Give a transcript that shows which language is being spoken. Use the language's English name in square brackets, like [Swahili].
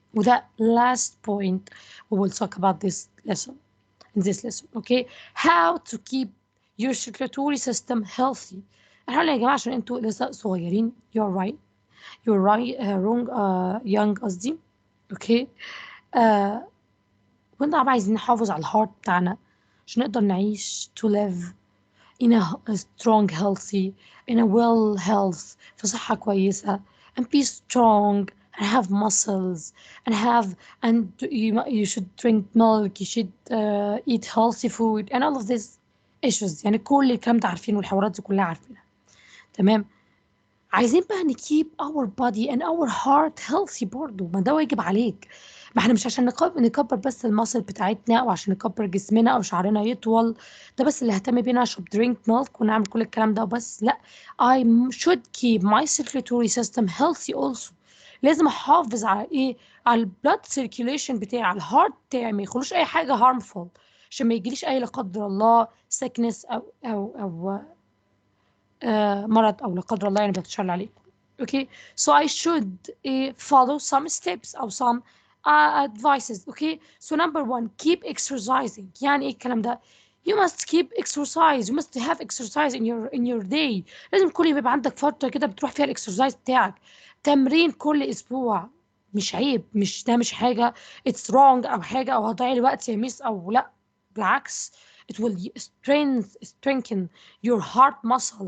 [Arabic] وده [English] last point we will talk about this lesson in this lesson. Okay, how to keep your circulatory system healthy. [Arabic] احنا قلنا يا جماعه عشان انتوا لسه صغيرين [English] you're right wrong young [Arabic] قصدي. اوكي كنا طبعا عايزين نحافظ على الهارت بتاعنا عشان نقدر نعيش [English] to live in a strong healthy in a well health [Arabic] في صحة كويسة [English] and be strong and have muscles and you should drink milk, you should eat healthy food and all of these issues. [Arabic] يعني كل الكلام ده عارفينه والحوارات دي كلها عارفينها. تمام. عايزين بقى نكيب [English] our body and our heart healthy [Arabic] برضه. ما ده واجب عليك. ما احنا مش عشان نكبر بس المصل بتاعتنا او عشان نكبر جسمنا او شعرنا يطول ده بس اللي اهتم بينا اشرب drink milk ونعمل كل الكلام ده وبس. لا [English] I should keep my circulatory system healthy also. [Arabic] لازم احافظ على ايه؟ على البلاد circulation بتاعي، على الهارت بتاعي ما يخلوش اي حاجه harmful عشان ما يجيليش اي لا قدر الله sickness او مرض او لا قدر الله يعني بتشل عليكم. [English] Okay, so I should follow some steps or some advices. Okay, so number one, keep exercising. [Arabic] يعني ايه الكلام ده؟ [English] You must keep exercise. You must have exercise in your day. [Arabic] لازم كل يوم يبقى عندك فترة كده بتروح فيها الاكسرسايز بتاعك. تمرين كل اسبوع. مش عيب، مش حاجة [English] it's wrong [Arabic] او حاجة او هضيع لي وقت يا ميس او لا. بالعكس [English] it will strengthen your heart muscle.